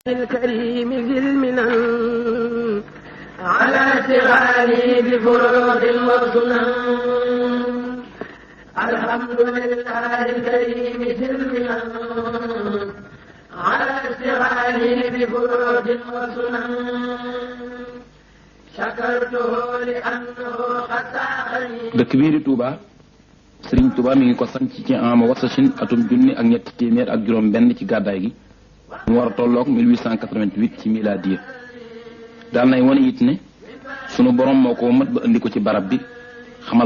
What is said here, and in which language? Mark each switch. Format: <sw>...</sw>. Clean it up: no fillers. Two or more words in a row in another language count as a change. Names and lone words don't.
<ar>الكريم ذي المنن على اشتغالي بفروض وسنن الحمد لله الكريم ذي المنن على اشتغالي بفروض وسنن شكرته لأنه قد ساقني.</ar> <wo>dëkk bii di Touba Serigne Touba mi ngi ko sanc ci ama wasasin atum junni ak ñetti téeméer ak juróom benn ci gàddaay gi mu war a tolloog 1888 ci miladiya daal nay wane it ne sunu borom moo ko mat ba indi ko ci barab bi xamal</wo>